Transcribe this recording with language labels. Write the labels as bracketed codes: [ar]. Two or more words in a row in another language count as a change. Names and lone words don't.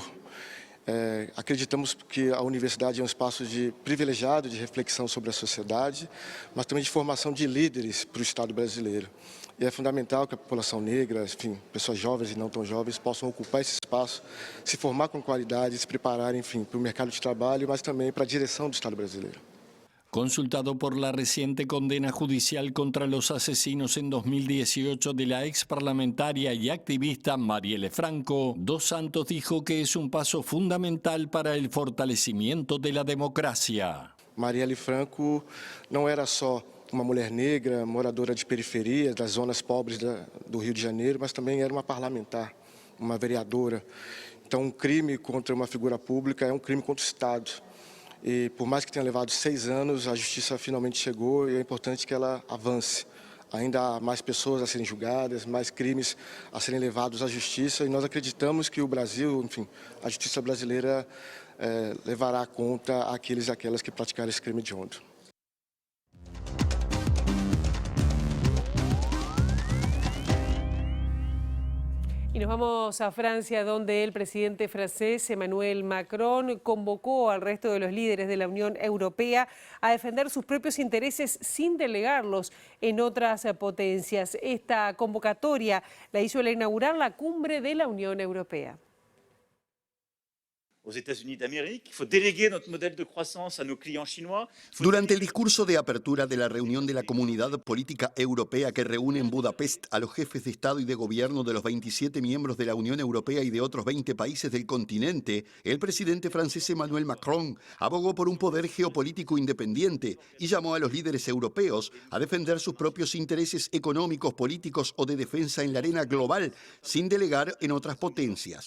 [pt] Acreditamos que a universidade é um espaço privilegiado de reflexão sobre a sociedade, mas também de formação de líderes para o Estado brasileiro. E é fundamental que a população negra, enfim, pessoas jovens e não tão jovens, possam ocupar esse espaço, se formar com qualidade, se prepararem, enfim, para o mercado de trabalho, mas também para a direção do Estado brasileiro. [es] Consultado por la reciente condena judicial contra los asesinos en 2018 de la ex parlamentaria y activista Marielle Franco, Dos Santos dijo que es un paso fundamental para el fortalecimiento de la democracia. [pt] Marielle Franco não era só uma mulher negra, moradora de periferia, das zonas pobres do Rio de Janeiro, mas também era uma parlamentar, uma vereadora. Então, um crime contra uma figura pública é um crime contra o Estado. E por mais que tenha levado 6 anos, a justiça finalmente chegou e é importante que ela avance. Ainda há mais pessoas a serem julgadas, mais crimes a serem levados à justiça e nós acreditamos que o Brasil, enfim, a justiça brasileira levará conta aqueles e aquelas que praticaram esse crime hediondo. [es] Y nos vamos a Francia, donde el presidente francés Emmanuel Macron convocó al resto de los líderes de la Unión Europea a defender sus propios intereses sin delegarlos en otras potencias. Esta convocatoria la hizo al inaugurar la cumbre de la Unión Europea. [fr] aux États-Unis d'Amérique. Il faut déléguer notre modèle de croissance à nos clients chinois. [es] Durante el discurso de apertura de la reunión de la Comunidad Política Europea que reúne en Budapest a los jefes de Estado y de Gobierno de los 27 miembros de la Unión Europea y de otros 20 países del continente, el presidente francés Emmanuel Macron abogó por un poder geopolítico independiente y llamó a los líderes europeos a defender sus propios intereses económicos, políticos o de defensa en la arena global, sin delegar en otras potencias.